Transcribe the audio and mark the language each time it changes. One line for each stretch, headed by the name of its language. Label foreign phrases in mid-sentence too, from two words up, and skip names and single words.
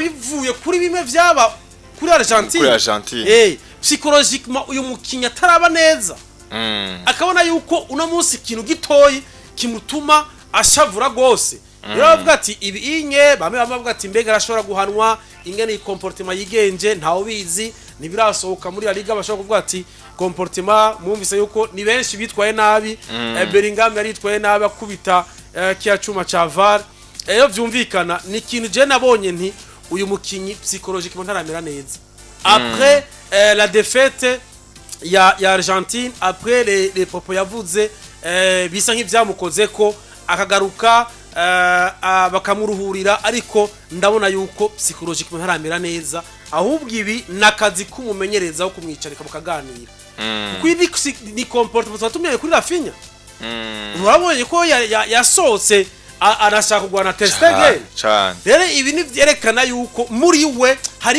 Rundi: bivuye kuri bimwe vyaba kuri Argentine psychologiquement uyu mukinya ataraba neza akabona yuko uno munsi ikintu gitoyi kimutuma ashavura gose rero bavuga ati ibi inye bamwe bavuga ati mbega arashobora guhanwa ingene i comportement yigenje ntawo bizi nibirasohoka muri La Liga bashobora kuvuga ati comportement mwumvise yuko ni benshi bitwaye nabi Bellingham yari yitwaye nabi akubita kiya cuma ca VAR rero vyumvikana ni ikintu je nabonye nti uyu mukinyi psychologiquement ntaramera neza
French: après la défaite
Rundi: ya Argentine
French: après les propos
Rundi: yavuze bisa nk'ivyamukoze ko akagaruka bakamuruhurira ariko ndabona yuko psychologiquement ntaramera neza ahubwo ibi nakazi kumumenyereza wo kumwicarika mukaganira kuko ibi ni comportement twatumye kuri Rafinha urabonye ko yasohotse arashaka kugwana Ter Stegen rero ibi ni vyerekana yuko muri we hari